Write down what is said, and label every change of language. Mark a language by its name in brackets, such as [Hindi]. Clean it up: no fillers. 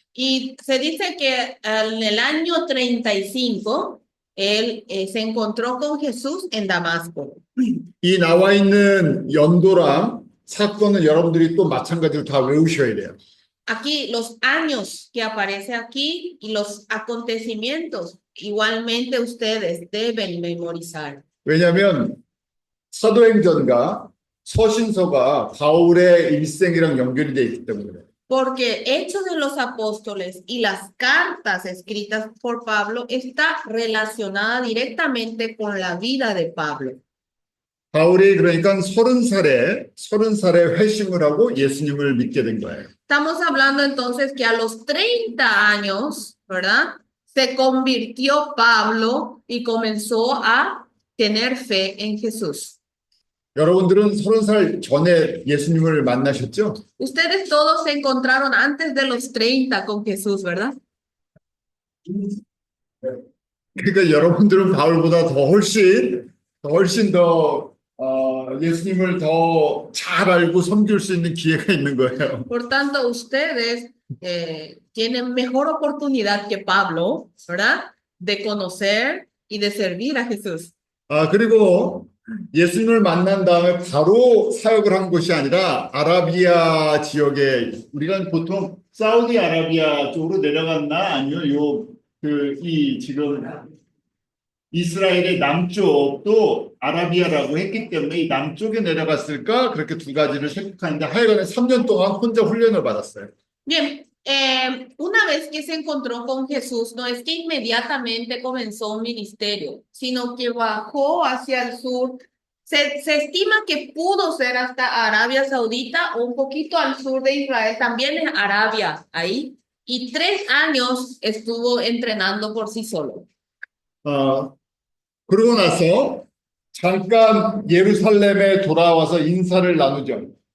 [Spanish] Y se dice que en el año 35 él se encontró con Jesús en Damasco. [Korean] 이 나와 있는 연도랑 사건은 여러분들이 또 마찬가지로 다 외우셔야 돼요. [Spanish] Aquí los años que aparece aquí y los acontecimientos igualmente ustedes deben memorizar. [Korean] 왜냐하면 사도행전과 서신서가 바울의 일생이랑 연결이 돼 있기 때문에 그래요. [Spanish] Porque Hechos de los Apóstoles y las cartas escritas por Pablo está relacionada directamente con la vida de Pablo. [Korean] 바울이 그러니까 30살에 회심을 하고 예수님을 믿게 된 거예요. [Spanish] Estamos hablando entonces que a los 30 años, ¿verdad? Se convirtió Pablo y comenzó a tener fe en Jesús. [Korean] 여러분들은 30살 전에 예수님을 만나셨죠? [Spanish] Ustedes todos se encontraron antes de los 30 con Jesús, ¿verdad? [Korean] 그러니까 여러분들은 바울보다 훨씬 더 예수님을 더 잘 알고 섬길 수 있는 기회가 있는 거예요. [Spanish] Por tanto, ustedes tienen mejor oportunidad que Pablo, ¿verdad? De conocer y de servir a Jesús. [Korean] 그리고 예수님을 만난 다음에 바로 사역을 한 것이 아니라 아라비아 지역에 우리가 보통 사우디아라비아 쪽으로 내려갔나 아니면 이 지금 이스라엘의 남쪽도 아라비아라고 했기 때문에 이 남쪽에 내려갔을까? 그렇게 두 가지를 생각하는데 하여간에 3년 동안 혼자 훈련을 받았어요. [Spanish] Bien, una vez que se encontró con Jesús, no es que inmediatamente comenzó un ministerio, sino que bajó hacia el sur. Se estima que pudo ser hasta Arabia Saudita o un poquito al sur de Israel, también en Arabia, ahí. Y 3 años estuvo entrenando por sí solo. [Korean] 어, 그러고 나서 잠깐 예루살렘에 돌아와서 인사를 나누죠.